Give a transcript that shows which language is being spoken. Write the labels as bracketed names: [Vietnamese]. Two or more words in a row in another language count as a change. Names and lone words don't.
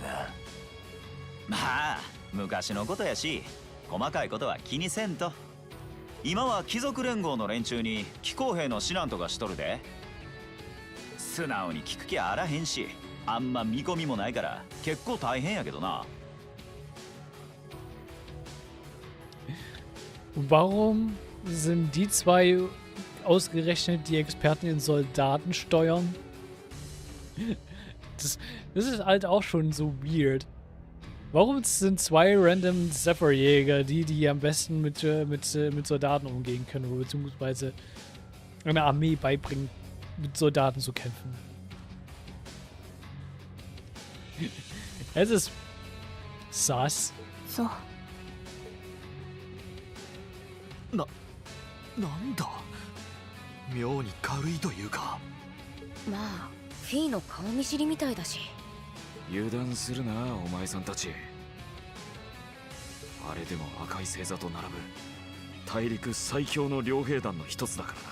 [Japanese] まあ昔のことやし、細かいことは気にせんと。今は貴族連合の連中に気候兵の指南とかしとるで。素直に聞く気あらへんし、あんま見込みもないから結構大変やけどな。 [German] Warum sind die zwei ausgerechnet die Experten in Soldatensteuern? Das ist halt auch schon so weird. Warum sind zwei random Zephyr-Jäger die am besten mit Soldaten umgehen können, oder beziehungsweise einer Armee beibringen, mit Soldaten zu kämpfen? Es ist sass. So. [Japanese] なんだ妙に軽いというか。まあフィーの顔見知りみたいだし。油断するなお前さんたち。あれでも赤い星座と並ぶ大陸最強の両兵団の一つだからな。